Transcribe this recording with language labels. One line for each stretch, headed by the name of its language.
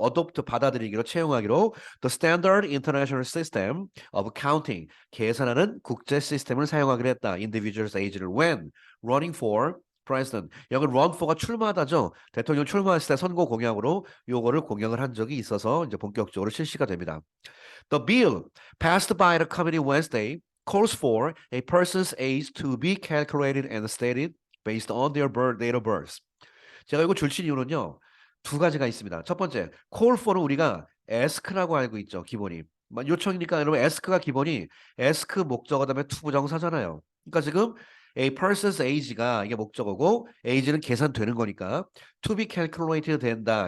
English: adopt
Korean: 받아들이기로 채용하기로
English: the standard international system of counting,
Korean: 계산하는 국제 시스템을 사용하기로 했다.
English: individuals age를 when running for president.
Korean: 여기 run for가 출마하다죠. 대통령 출마했을 때 선거 공약으로 요거를 공약을 한 적이 있어서 이제 본격적으로 실시가 됩니다.
English: The bill passed by the committee Wednesday calls for a person's age to be calculated and stated based on their date of birth.
Korean: 제가 이거 줄친 이유는요. 두 가지가 있습니다. 첫 번째, call for는 우리가 ask라고 알고 있죠. 기본이. 요청이니까 여러분 ask가 기본이 ask 목적어 다음에 to 부정사잖아요. 그러니까 지금
English: a person's age
Korean: 가 이게 목적어고 age는 계산되는 거니까
English: to be calculated
Korean: 된다.